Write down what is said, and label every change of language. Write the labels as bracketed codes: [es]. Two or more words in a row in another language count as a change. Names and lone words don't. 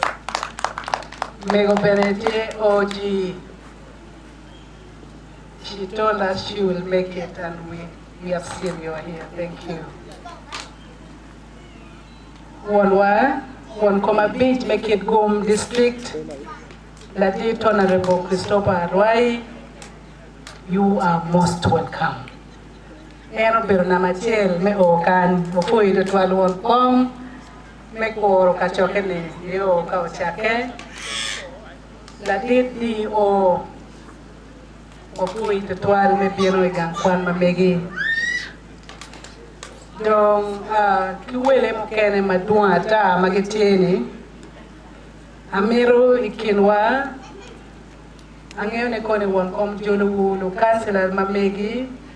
[en] Mego Benete OG, she told us she will make it, and we have seen you here. Thank you. One Coma Beach, make it Kitgum District. Late Honorable Christopher Arwai, you are most welcome. [ach] Eno berna machel me okan ofoi de twalwon pom me koro kachoke ne yo ka ochake late di o ofoi de twal me bieno igang kwan mamegi dong kiwele mokene madua ta magetieni Amiro ikinwa angeo ne kone won kom jolo lo councilor mamegi